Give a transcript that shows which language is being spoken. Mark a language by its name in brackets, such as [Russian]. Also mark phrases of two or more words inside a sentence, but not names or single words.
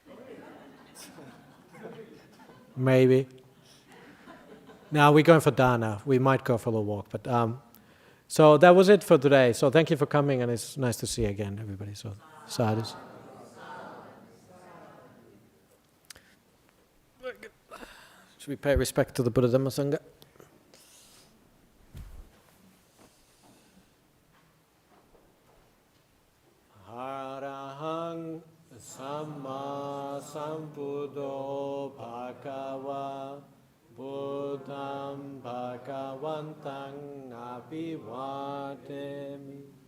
[English] Maybe. Now we're going for dana. We might go for a walk, but so that was it for today. So thank you for coming, and it's nice to see you again, everybody. So sadhus. Should we pay respect to the Buddha Dhamma Sangha? [Pali] Arahang Samma Sambuddho Bhagava Buddham Bhagavantang Abhivademi